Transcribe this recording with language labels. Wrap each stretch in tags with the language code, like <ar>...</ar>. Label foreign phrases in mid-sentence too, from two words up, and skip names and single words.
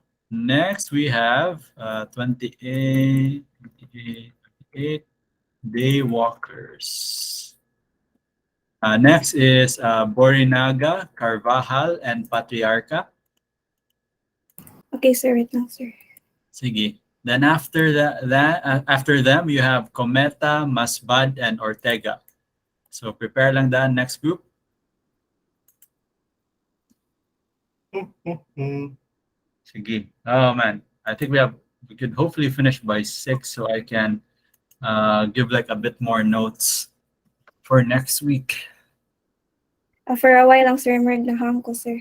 <en>Next, we have 28, 28 day walkers. Next is Borinaga, Carvajal, and Patriarca. Okay, sir. Wait lang, sir. Sige. Then after them, you have Cometa, Masbad, and Ortega. So prepare lang the next group. Sige. Oh man, I think we could hopefully finish by 6 so I can give like a bit more notes for next week. For a while lang, sir. Lang ko, sir.</en>